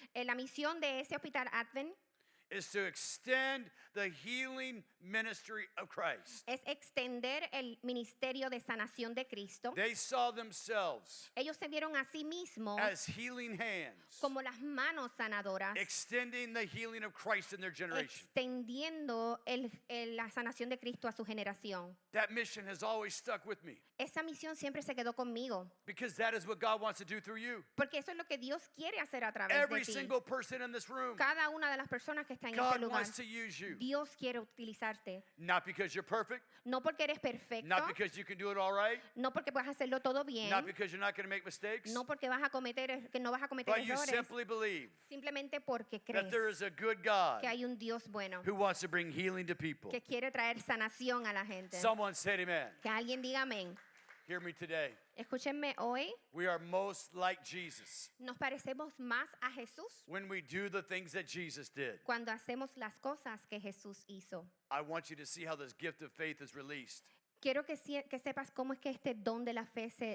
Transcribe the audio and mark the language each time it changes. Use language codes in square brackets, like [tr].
[es] La misión de ese hospital Advent [en] is to extend the healing ministry of Christ. [es] es extender el ministerio de sanación de Cristo. [en] They saw themselves [es] Ellos se vieron a sí mismos [en] as healing hands, [es] como las manos sanadoras, [en] extending the healing of Christ in their generation. [es] extendiendo la sanación de Cristo a su generación. [en] That mission has always stuck with me [es] Esa misión siempre se quedó conmigo, [en] because that is what God wants to do through you. [es] porque eso es lo que Dios quiere hacer a través [en] Every [es] de ti. [en] single person in this room, [es] Cada una de las personas que está en este [en] God [es] lugar, [en] wants to use you. [es] Dios quiere utilizarte, [en] Not because you're perfect, [es] no porque eres perfecto, [en] not because you can do it all right, [es] no porque puedas hacerlo todo bien, [en] not because you're not going to make mistakes, [es] no porque que no vas a cometer [en] but you [es] errores, [en] simply believe [es] simplemente porque [en] that [es] crees [en] there is a good God [es] que hay un Dios bueno [en] who wants to bring healing to people. [es] que quiere traer sanación a la gente. [en] Someone said amen. [es] Que alguien diga amén. [en] Hear me today. [es] Escúchenme hoy, [en] We are most like Jesus [es] nos parecemos más a Jesús [en] when we do the things that Jesus did. [es] cuando hacemos las cosas que Jesús hizo. [en] I want you to see how this gift of faith is released. [es] Quiero que sepas cómo es que este don de la fe